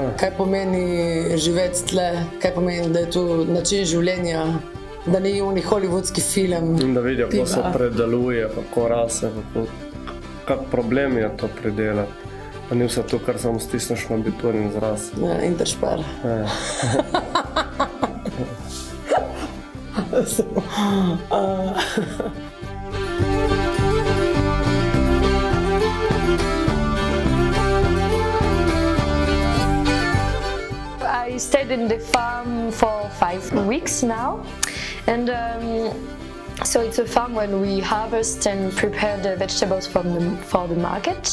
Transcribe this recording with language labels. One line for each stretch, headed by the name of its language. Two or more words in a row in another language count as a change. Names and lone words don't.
Slovenian: Kaj pomeni živeti tle, kaj pomeni, da je tu način življenja, da ni oni hollywoodski film. In da vidijo, kako se predeluje, kako rase, kak problem je to predelati. Pa ni vse to, kar samo stisneš na beton in zraz. Ja, Interspar.
English: I stayed in the farm for 5 weeks now, and so it's a farm when we harvest and prepare the vegetables for the market.